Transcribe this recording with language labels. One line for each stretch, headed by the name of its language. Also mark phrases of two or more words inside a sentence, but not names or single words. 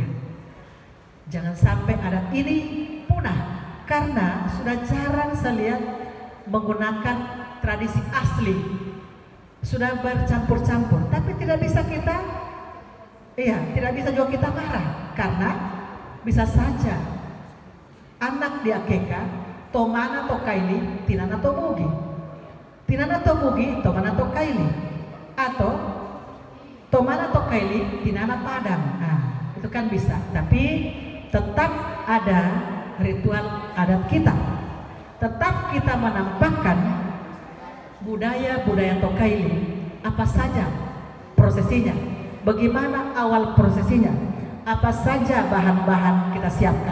Indonesian: Jangan sampai adat ini punah, karena sudah jarang saya lihat menggunakan tradisi asli. Sudah bercampur-campur, tapi tidak bisa kita, tidak bisa juga kita marah, karena bisa saja anak di akikah
Ledo Kaili: tomana to kaili tinana to mugi, tinana to mugi tomana to kaili,
Indonesian: atau
Ledo Kaili: tomana to kaili tinana padang.
Indonesian: Itu kan bisa, tapi tetap ada ritual adat kita, tetap kita menampakkan budaya-budaya Tokaili, apa saja prosesinya, bagaimana awal prosesinya, apa saja bahan-bahan kita siapkan.